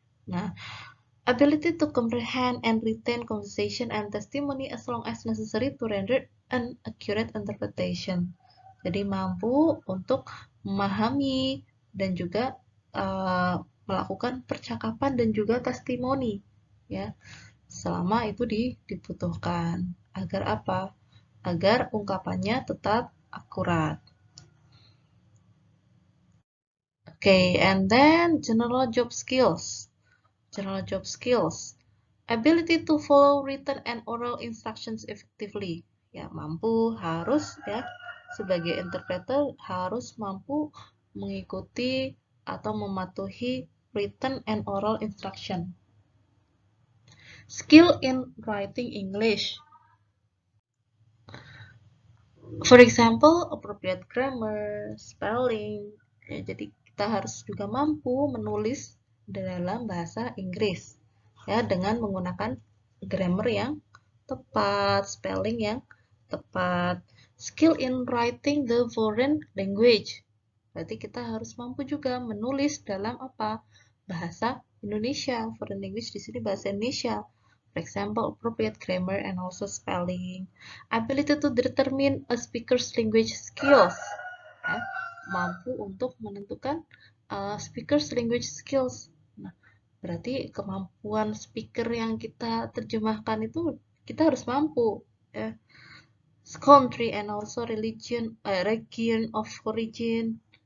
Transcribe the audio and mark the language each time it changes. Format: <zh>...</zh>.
<en>Nah, ability to comprehend and retain conversation and testimony as long as necessary to render an accurate interpretation.</en> <id>Jadi mampu untuk memahami dan juga melakukan percakapan dan juga testimoni, ya, selama itu dibutuhkan. Agar apa? Agar ungkapannya tetap akurat.</id> <en>Okay, and then general job skills. General job skills. Ability to follow written and oral instructions effectively.</en> <id>Ya, mampu harus, ya, sebagai interpreter harus mampu mengikuti atau mematuhi</id> <en>written and oral instruction. Skill in writing English. For example, appropriate grammar, spelling.</en> <id>Ya, jadi kita harus juga mampu menulis dalam bahasa Inggris, ya, dengan menggunakan grammar yang tepat, spelling yang tepat.</id> <en>Skill in writing the foreign language.</en> <id>Berarti kita harus mampu juga menulis dalam apa? Bahasa Indonesia.</id> <en>Foreign language</en> <id>di sini bahasa Indonesia.</id> <en>For example, appropriate grammar and also spelling. Ability to determine a speaker's language skills.</en> <id>Ya, mampu untuk menentukan</id> <en>speaker's language skills.</en> <id>Nah, berarti kemampuan speaker yang kita terjemahkan itu kita harus mampu, ya.</id> <en>Country and also region of origin.</en>